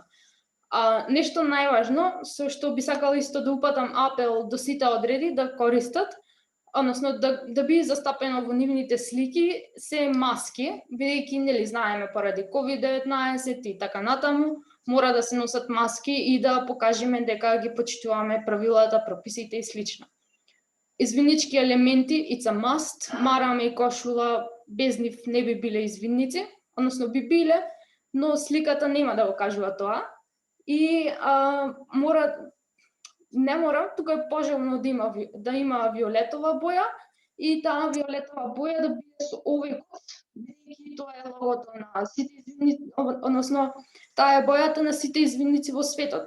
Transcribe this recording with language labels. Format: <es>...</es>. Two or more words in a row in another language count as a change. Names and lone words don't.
<mk>Нешто најважно, со што би сакала исто да упатам апел до сите одреди да користат, односно да биде застапено во нивните слики се маски, бидејќи нели знаеме поради COVID-19 и така натаму, мора да се носат маски и да покажеме дека ги почитуваме правилата, прописите и слично. Извиннички елементи,</mk> <en>it's a must,</en> <mk>мараме и кошула, без нив не би биле извинници, односно би биле, но сликата нема да го кажува тоа. И не мора, тука е пожелно да има виолетова боја и таа виолетова боја да биде со овој кос, бидејќи тоа е логото на сите извинници, односно таа е бојата на сите извинници во светот.</mk>